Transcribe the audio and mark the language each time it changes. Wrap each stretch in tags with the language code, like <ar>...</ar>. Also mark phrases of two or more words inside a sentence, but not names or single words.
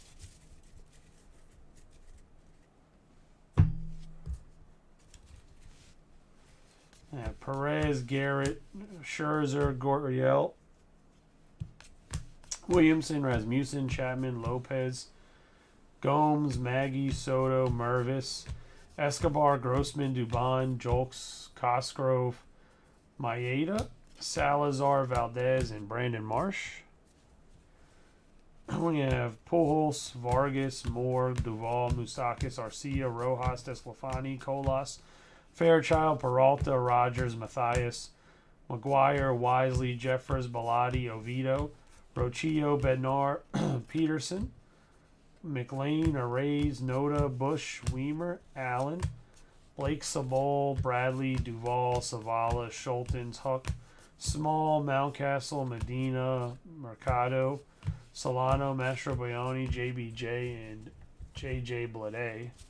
<en>Perez, Garrett, Scherzer, Gurriel, Williamson, Rasmussen, Chapman, Lopez, Gomes, Maggie, Soto, Mervis, Escobar, Grossman, Dubon, Julks, Cosgrove, Maeda, Salazar, Valdez, and Brandon Marsh. We have Pujols, Vargas, Moore, Duvall, Moustakas, Arcia, Rojas, Desclafani, Colas, Fairchild, Peralta, Rogers, Mathias, McGuire, Wisely, Jeffers, Bellotti, Oviedo, Rochillo, Bednar, Peterson, McLean, Arrays, Noda, Bush, Weimer, Allen, Blake, Sabol, Bradley, Duvall, Savala, Schultens, Huck, Small, Mountcastle, Medina, Mercado, Solano, Mastrobuoni, JBJ, and JJ Blade.</en>